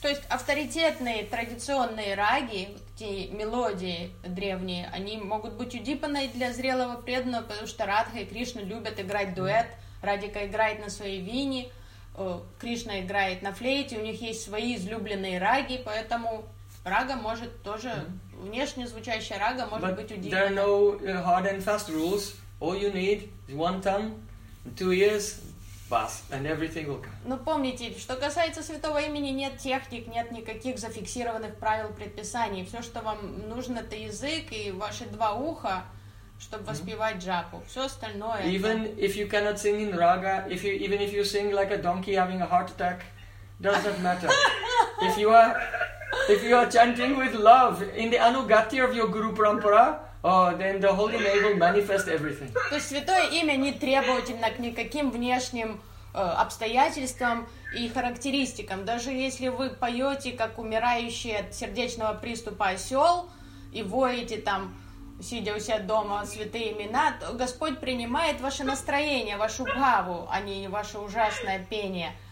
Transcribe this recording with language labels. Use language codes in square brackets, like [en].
[ru] То есть авторитетные традиционные раги, эти мелодии древние, они могут быть удипаной для зрелого преданного, потому что Радха и Кришна любят играть дуэт. Радика играет на своей вине, Кришна играет на флейте, у них есть свои излюбленные раги, поэтому рага может тоже, внешне звучащая рага может быть удивительной. [en] There are no hard and fast rules. All you need is one tongue, two ears, bass, and everything will come. [ru] Но помните, что касается святого имени, нет техник, нет никаких зафиксированных правил предписаний. Все, что вам нужно, это язык и ваши два уха, чтобы воспевать джапу. Все остальное. [en] Even if you cannot sing in raga, if you even if you sing like a donkey having a heart attack, doesn't matter. If you are chanting with love in the anugati of your guru parampara, then the holy name will manifest everything. [ru] То есть святое имя не требовательно к никаким внешним обстоятельствам и характеристикам. Даже если вы поете как умирающий от сердечного приступа осел и воете там, сидя у себя дома, святые имена, то Господь принимает ваше настроение, вашу бхаву, а не ваше ужасное пение.